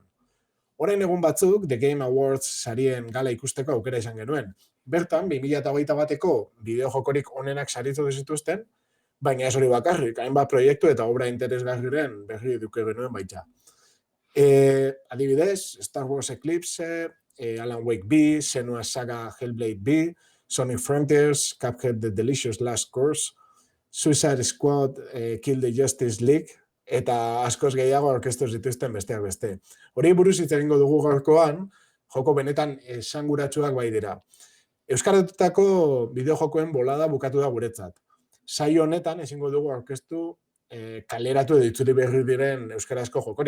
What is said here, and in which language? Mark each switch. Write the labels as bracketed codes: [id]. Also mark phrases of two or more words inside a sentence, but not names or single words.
[eu] Orain egun batzuk The Game Awards sarien gala ikusteko aukera izan genuen. Bertan 2021eko bideojokorik onenak saritu zituzten, baina ez hori bakarrik, hainbat proiektu eta obra interesgarriren berri eduki genuen baita. Adibidez, Star Wars Eclipse, Alan Wake B, Senua Saga Hellblade B, Sonic Frontiers, Cuphead The Delicious Last Course, Suicide Squad, Kill the Justice League, eta askoz gehiago aurkeztu zituzten besteak beste. Hori buruz hitz egingo dugu gaurkoan, joko benetan esanguratsuak bai dira. Euskaratutako bideojokoen bolada bukatu da guretzat. Saio honetan ezingo dugu aurkeztu kaleratu edo itzuli berri diren euskarazko jokorik.